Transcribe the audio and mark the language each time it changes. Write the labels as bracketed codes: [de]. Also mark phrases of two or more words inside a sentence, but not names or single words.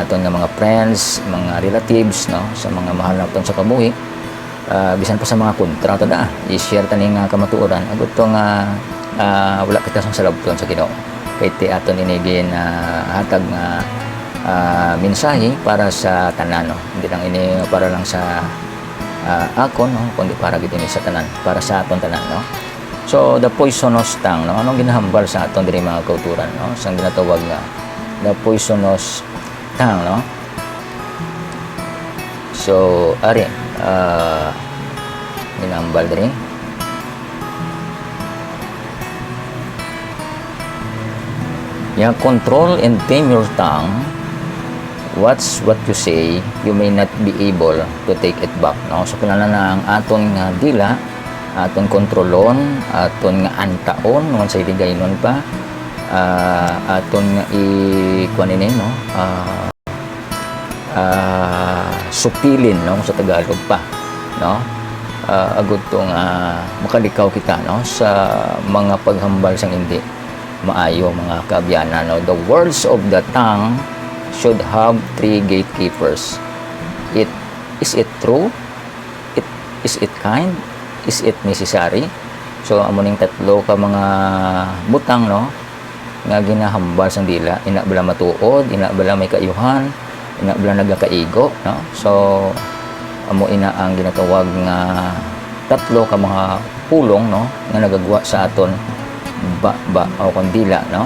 [hil] aton nga mga friends, mga relatives no sa mga mahal naton sa kabuhi, bisan pa sa mga kontra tada i-share tani nga kamatuoran agot to nga wala kita sang salabton sa Ginoo kay ti aton ini gin hatag nga mensahe para sa tanan no, hindi lang ini para lang sa akon no kundi para gid ini sa tanan, para sa aton tanan no. So [en] the poisonous tongue [hil] no, anong ginahambal sa aton diri mga kauturan no, sang ginatawag nga [en] the poisonous tongue [hil] no. So ari ginahambal diri ya, [en] control and tame your tongue. Watch what you say, you may not be able to take it back no. So kinahanglan na ang aton nga dila aton kontrolon, aton nga antaon non sa iligaynon pa, aton nga ikuan ini no, supilin no sa Tagalog pa no, agud tong makalikaw kita no sa mga paghambal sang hindi maayo mga kaabyanan no. The words of the tongue should have three gatekeepers. Is it true? Is it kind? Is it necessary? [hil] So amo ning tatlo ka mga butang no nga ginahambal sang dila, ina bala matuod, ina bala may kaayuhan, ina bala nagakaigo no. So amo ina ang ginatawag nga tatlo ka mga pulong no nga nagagwa sa aton o kandila no.